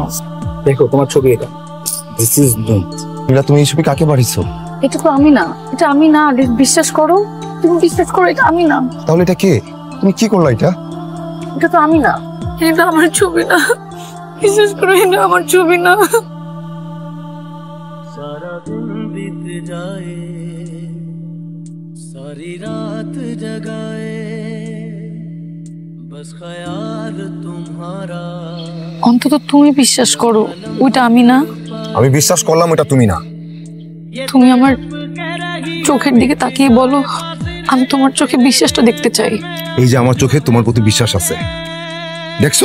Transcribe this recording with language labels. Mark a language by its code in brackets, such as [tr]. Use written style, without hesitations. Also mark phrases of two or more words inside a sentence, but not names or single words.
[bn] দেখো তোমার ছবি এটা। [en] this is [bn] নীলা, তুমি এই ছবি কাকে পাঠিয়েছো? এটা তো আমি না, এটা আমি না আলিফ, বিশ্বাস করো। তুমি বিশ্বাস করো, এটা আমি না। তাহলে এটা কে? তুমি কি করলা এটা? এটা তো আমি না, এটা আমার ছবি না। বিশ্বাস করো, এটা আমার ছবি না। [hi] सारा दिन बीत जाए, सारी रात जगाए, बस ख्याल तुम्हारा। [bn] অন্তত তুমি বিশ্বাস করো ওইটা আমি না। আমি বিশ্বাস করলাম ওটা তুমি না। তুমি আমার চোখের দিকে তাকিয়ে বলো, আমি তোমার চোখে বিশ্বাসটা দেখতে চাই। এই যে আমার চোখে তোমার প্রতি বিশ্বাস আছে, দেখছো?